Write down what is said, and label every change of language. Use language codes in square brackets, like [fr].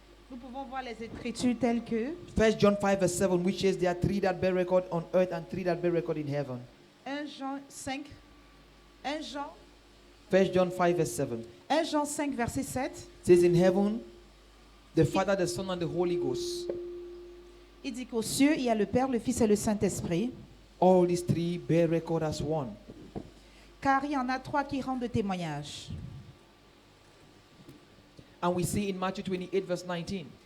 [fr] nous pouvons voir les Écritures telles que [en] 1 John 5 verse 7, which says there are 3 that bear record on earth and 3 that bear record in heaven. [fr] 1 Jean 5, 1 Jean, [en] 1 John 5 verse 7 [fr] 1 Jean 5 verset 7, [en] says in heaven, the Father, the Son, and the Holy Ghost. [fr] il dit qu'aux cieux, il y a le Père, le Fils et le Saint-Esprit, [en] All these 3 bear record as one. [fr] car il y en a 3 qui rendent témoignage. [en] And we see in Matthew 28 verse 19,